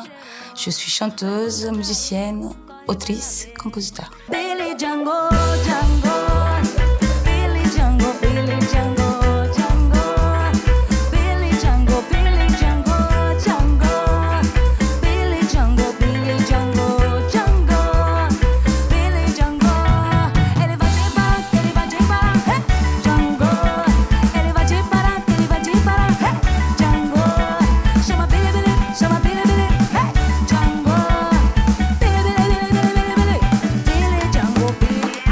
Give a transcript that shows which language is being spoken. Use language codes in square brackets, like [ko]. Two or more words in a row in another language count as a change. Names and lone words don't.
[fr] Je suis chanteuse, musicienne, autrice, compositeur. [pt] Billy Django, Django, Billy Django, Billy Django, Django, Billy Django, Billy Django, Django, Billy Django, Billy Django, Django, Billy Django. Ele vai te parar, ele vai te parar, hey, Django. Ele vai te parar, ele vai te parar, hey, Django. Chama Billy, Billy, chama Billy, Billy, hey, Django. Billy, Billy, Billy, Billy, Billy, Billy, Billy Django, Billy.